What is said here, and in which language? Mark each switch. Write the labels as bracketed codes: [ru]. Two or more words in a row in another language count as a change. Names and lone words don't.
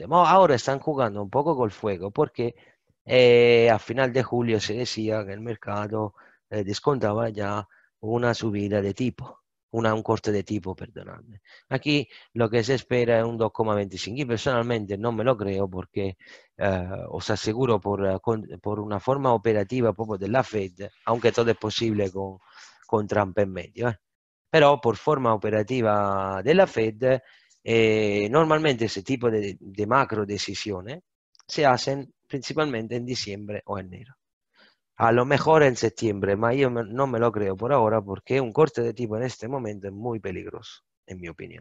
[es] Ahora están jugando un poco con el fuego porque a final de julio se decía que el mercado descontaba ya una subida de tipo, un corte de tipo, perdonadme. Aquí lo que se espera es un 2,25 y personalmente no me lo creo porque os aseguro por una forma operativa [it] proprio della Fed, [es] aunque todo es posible con Trump en medio. Pero por forma operativa della Fed, normalmente ese tipo de macro decisiones se hacen principalmente en diciembre o enero. A lo mejor en septiembre, pero yo no me lo creo por ahora porque un corte de tipo en este momento es muy peligroso, en mi opinión.